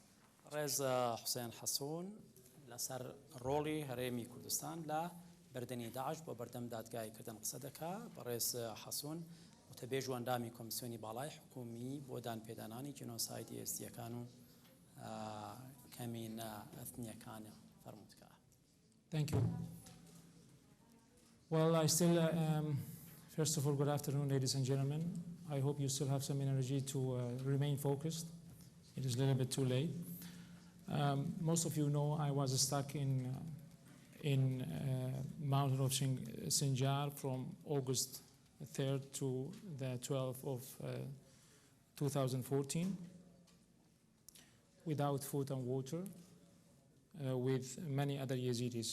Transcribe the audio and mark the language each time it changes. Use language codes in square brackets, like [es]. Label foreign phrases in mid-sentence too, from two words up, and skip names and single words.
[ckb] ڕێز حوسێن حەسوون لەسەر ڕۆڵی هەرێمی کوردستان لە بەردەنی داعش بۆ بەردەم دادگایکردن قسە دەکا بە ڕێز حەسوون وتەبێژ و ئەندامی کۆمیسیۆنی باڵای حکومی بۆ دانپێدانانی جینۆسایدی ئێزدییەکان و کەمینە ئەثنیەکانە فەرموودکە. [en] Thank you. Well, I still, first of all, good afternoon, ladies and gentlemen. I hope you still have some energy to remain focused. It is a little bit too late. Most of you know I was stuck in mountain of Sinjar from August 3rd to the 12th of 2014 without food and water with many other Yazidis.